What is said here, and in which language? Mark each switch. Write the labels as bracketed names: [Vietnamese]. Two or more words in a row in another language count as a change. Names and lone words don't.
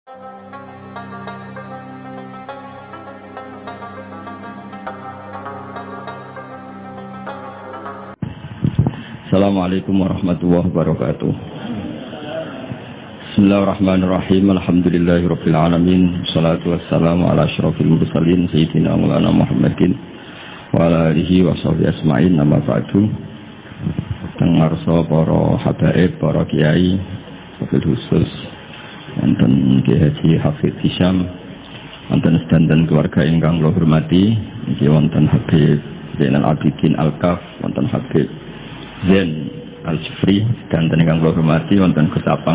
[Arabic] السلام عليكم ورحمة الله وبركاته. بسم الله الرحمن الرحيم. الحمد لله رب العالمين. الصلاة والسلام على أشرف المرسلين سيدنا مولانا محمد وعلى آله وصحبه أجمعين. أما بعد. [Javanese] Tengarsa para habaib, para kiai, [Arabic] وبالخصوص [Javanese] wonten Ki Haji Hafidz Hisham, wonten sedanten keluarga ingkang kula hormati, niki wonten Habib Zainal Abidin Al-Kaf, wonten Habib Zain Al-Jufri, dan ingkang kula hormati wonten Gus Apang.